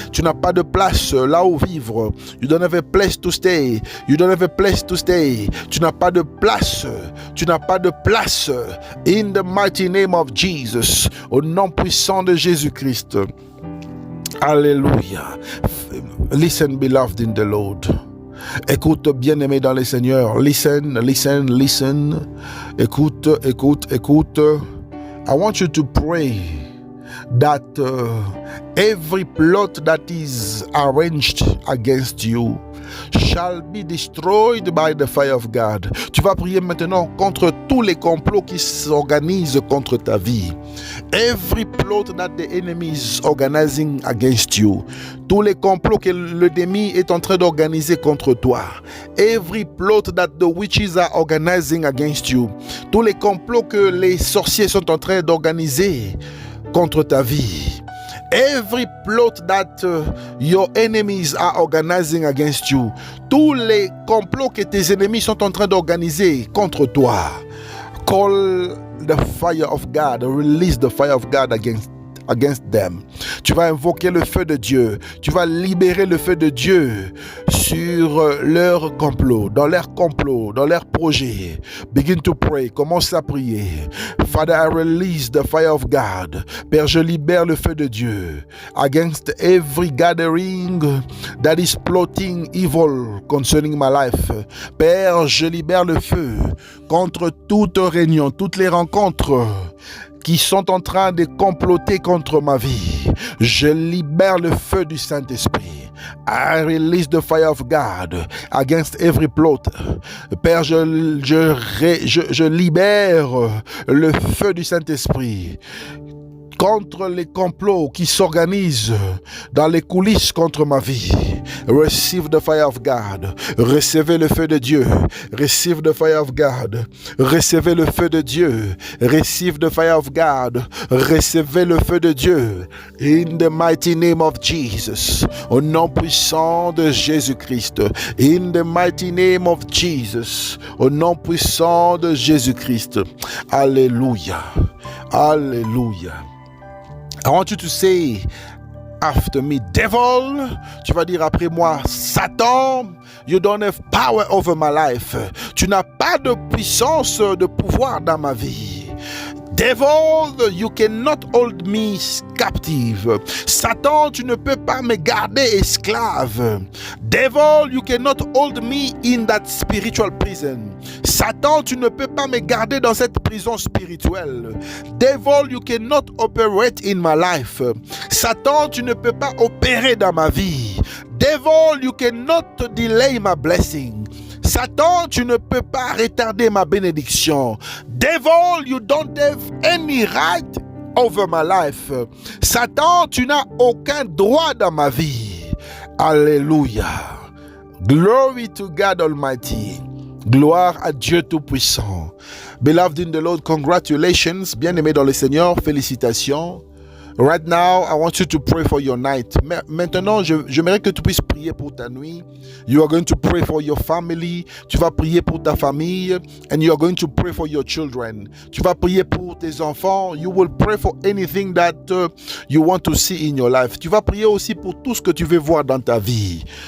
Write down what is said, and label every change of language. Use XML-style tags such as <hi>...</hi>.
<fr>Tu n'as pas de place là où vivre.</fr> <en>You don't have a place to stay. You don't have a place to stay.</en> <fr>Tu n'as pas de place. Tu n'as pas de place.</fr> <en>In the mighty name of Jesus.</en> <fr>Au nom puissant de Jésus-Christ. Alléluia.</fr> <en>Listen, beloved in the Lord.</en> <fr>Écoute, bien-aimé dans le Seigneur.</fr> <en>Listen, listen, listen.</en> <fr>Écoute, écoute, écoute.</fr> <en>I want you to pray that every plot that is arranged against you shall be destroyed by the fire of God.</en> <fr>Tu vas prier maintenant contre tous les complots qui s'organisent contre ta vie.</fr> <en>Every plot that the enemy is organizing against you.</en> <fr>Tous les complots que l'ennemi est en train d'organiser contre toi.</fr> <en>Every plot that the witches are organizing against you.</en> <fr>Tous les complots que les sorciers sont en train d'organiser contre ta vie.</fr> <en>Every plot that your enemies are organizing against you.</en> <fr>Tous les complots que tes ennemis sont en train d'organiser contre toi.</fr> <en>Call the fire of God. Release the fire of God against them.</en> <fr>Tu vas invoquer le feu de Dieu. Tu vas libérer le feu de Dieu sur leur complot, dans leurs projets.</fr> <en>Begin to pray.</en> <fr>Commence à prier.</fr> <en>Father, I release the fire of God.</en> <fr>Père, je libère le feu de Dieu</fr> <en>against every gathering that is plotting evil concerning my life.</en> <fr>Père, je libère le feu contre toute réunion, toutes les rencontres qui sont en train de comploter contre ma vie. Je libère le feu du Saint-Esprit.</fr> <en>I release the fire of God against every plot.</en> <fr>Père, je libère le feu du Saint-Esprit contre les complots qui s'organisent dans les coulisses contre ma vie.</fr> <en>Receive the fire of God.</en> <fr>Recevez le feu de Dieu.</fr> <en>Receive the fire of God.</en> <fr>Recevez le feu de Dieu.</fr> <en>Receive the fire of God.</en> <fr>Recevez le feu de Dieu.</fr> <en>In the mighty name of Jesus.</en> <fr>Au nom puissant de Jésus-Christ.</fr> <en>In the mighty name of Jesus.</en> <fr>Au nom puissant de Jésus-Christ. Alléluia. Alléluia.</fr> <en>I want you to say after me, devil,</en> <fr>tu vas dire après moi, Satan,</fr> <en>you don't have power over my life.</en> <fr>Tu n'as pas de puissance, de pouvoir dans ma vie.</fr> <en>Devil, you cannot hold me captive.</en> <fr>Satan, tu ne peux pas me garder esclave.</fr> <en>Devil, you cannot hold me in that spiritual prison.</en> <fr>Satan, tu ne peux pas me garder dans cette prison spirituelle.</fr> <en>Devil, you cannot operate in my life.</en> <fr>Satan, tu ne peux pas opérer dans ma vie.</fr> <en>Devil, you cannot delay my blessing.</en> <fr>Satan, tu ne peux pas retarder ma bénédiction.</fr> <en>Devil, you don't have any right over my life.</en> <fr>Satan, tu n'as aucun droit dans ma vie.</fr> <en>Alléluia. Glory to God Almighty.</en> <fr>Gloire à Dieu Tout-Puissant.</fr> <en>Beloved in the Lord, congratulations.</en> <fr>Bien-aimé dans le Seigneur, félicitations.</fr> <en>Right now, I want you to pray for your night.</en> <fr>Maintenant, j'aimerais que tu puisses prier pour ta nuit.</fr> <en>You are going to pray for your family.</en> <fr>Tu vas prier pour ta famille.</fr> <en>And you are going to pray for your children.</en> <fr>Tu vas prier pour tes enfants.</fr> <en>You will pray for anything that you want to see in your life.</en> <fr>Tu vas prier aussi pour tout ce que tu veux voir dans ta vie.</fr>